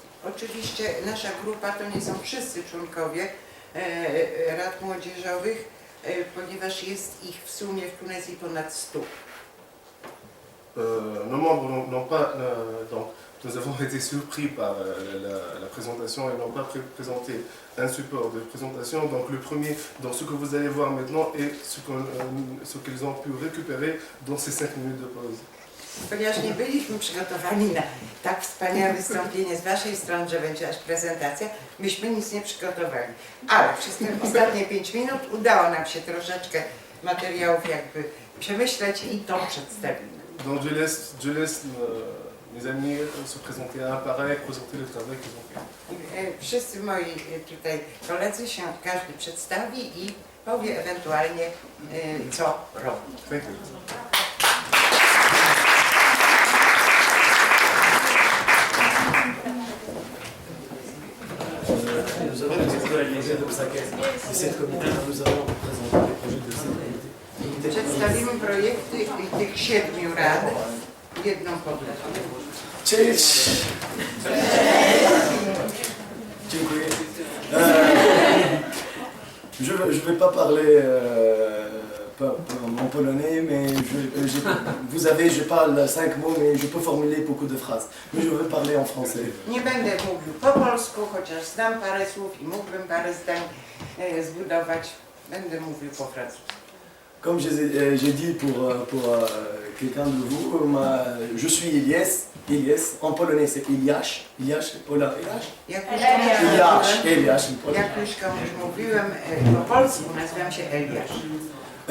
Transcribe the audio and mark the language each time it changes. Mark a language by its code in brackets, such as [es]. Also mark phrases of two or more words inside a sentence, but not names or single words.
[pl] Oczywiście nasza grupa to nie są wszyscy członkowie rad młodzieżowych, ponieważ jest ich w sumie w Tunezji ponad 100. [fr] Nos membres n'ont pas, donc nous avons été surpris par la présentation et n'ont pas présenté un support de présentation. Donc le premier, dans ce que vous allez voir maintenant, est ce qu'ils ont pu récupérer dans ces 5 minutes de pause. [pl] Ponieważ nie byliśmy przygotowani na tak wspaniałe wystąpienie z Waszej strony, że będzie aż prezentacja, myśmy nic nie przygotowali. Ale przez te ostatnie 5 minut udało nam się troszeczkę materiałów jakby przemyśleć i to przedstawimy. [fr] Donc je laisse mes amis se présenter un par un, présenter le travail qu'ils ont fait. [pl] Wszyscy moi tutaj koledzy się każdy przedstawi i powie ewentualnie co robi. [en] Thank you. [fr] Nous avons découvert l'idée de cette comité, nous allons présenter les projets de cette comité. [pl] Przedstawimy projekty tych 7 rad jedną po drugiej. Cześć! Dziękuję. [fr] Je ne vais pas parler mon polonais, mais je parle 5 mots, mais je peux formuler beaucoup de phrases. Mais je veux parler en français. [pl] Nie będę mówił po polsku, chociaż znam parę słów i mógłbym parę zdań zbudować. Będę mówił po francusku. [fr] Comme j'ai dit pour quelqu'un de vous, je suis Elias, en polonais c'est Eliasz, [pl] Jak już komuś mówiłem, po polsku nazywam się Eliasz.